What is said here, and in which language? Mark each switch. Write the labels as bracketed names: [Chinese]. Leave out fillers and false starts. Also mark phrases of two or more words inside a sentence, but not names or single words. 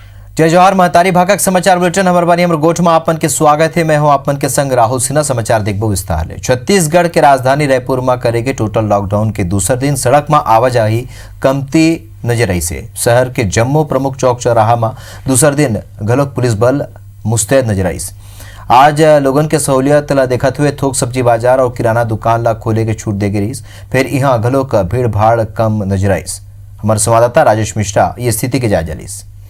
[Chhattisgarhi] जय जवाहर महतारी भाका के समाचार बुलेटिन हमारे बानी हमर गोठ में आपन के स्वागत है। मैं हूं आपन के संग राहुल सिन्हा। समाचार देखबो विस्तार ले। छत्तीसगढ़ के राजधानी रायपुर में करेगे टोटल लॉकडाउन के दूसरे दिन सड़क में आवाजाही कमती नजर आई से शहर के जम्मू प्रमुख चौक चौराहा में दूसरे दिन घलोक पुलिस बल मुस्तैद नजर आई। आज लोगन के सहूलियत ला देखत हुए थोक सब्जी बाजार और किराना दुकान ला खोले के छूट दे गई। फिर यहाँ घलोक भीड़ भाड़ कम नजर आई। हमारे संवाददाता राजेश मिश्रा ये स्थिति के जायजा लीस।